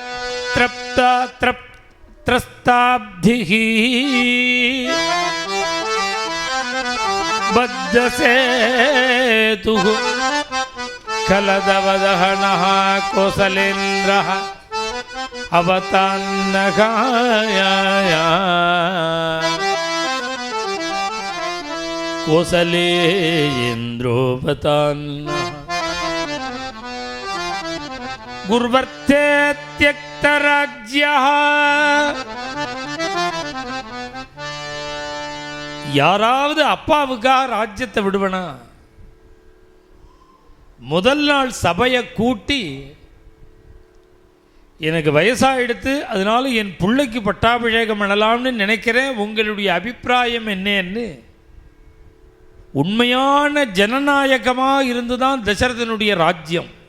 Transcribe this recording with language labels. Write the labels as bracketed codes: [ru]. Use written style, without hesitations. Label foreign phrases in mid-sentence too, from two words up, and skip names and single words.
[sa] त्रस्ताब्धिः बद्धसेतुः कलदवदहनः कोसलेन्द्रः अवतान्नगाय कोसलेन्द्रोऽवतान्नः गुर्वर्थे त्यक्तराज्यः [ta] யாராவது அப்பாவுக்காக ராஜ்யத்தை விடுவனா முதல் நாள் சபையை கூட்டி எனக்கு வயசாகிடுத்து அதனால என் பிள்ளைக்கு பட்டாபிஷேகம் பண்ணலாம்னு நினைக்கிறேன், உங்களுடைய அபிப்பிராயம் என்னன்னு உண்மையான ஜனநாயகமாக இருந்துதான் தசரதனுடைய ராஜ்யம்.